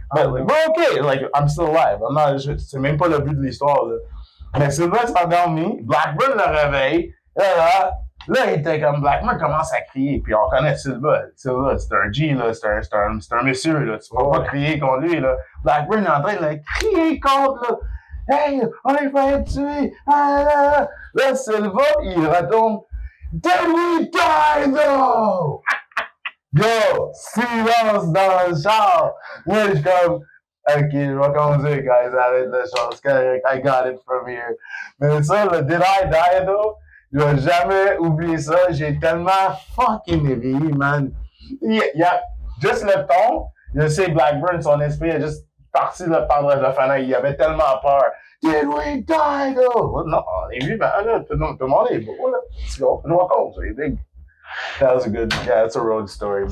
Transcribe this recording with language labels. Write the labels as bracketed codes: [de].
[en] But OK, like, I'm still alive. [fr] C'est même pas le but de l'histoire, là. Mais Sylvain s'est endormi. Blackburn le réveille. Là, il était comme... Blackburn commence à crier. Puis on connaît Sylvain. Sylvain, c'est un G, là. C'est un monsieur, là. Tu peux pas crier contre lui, là. Blackburn est en train de crier contre, là. Hey, on est fait tuer! Ah, là, Sylvain, il retourne. [en] Did we die, though? Yo, [fr] silence dans le char! Moi, je suis comme, OK, je vais conduire, guys, arrête le char, c'est correct, [en] I got it from here. [fr] Mais ça, le [en] Did I die, though? [fr] Je vais jamais oublier ça, j'ai tellement fucking ri, man. Il y a juste le ton, je sais, Blackburn, son esprit est juste parti là, par la fenêtre. Il avait tellement peur. [en] Did we die, though? [fr] Non, on est vivant, là. Tout le monde est beau, là. [en] Let's go. [fr] Je vais conduire, big. [en] That was a good, yeah, that's a road story, man.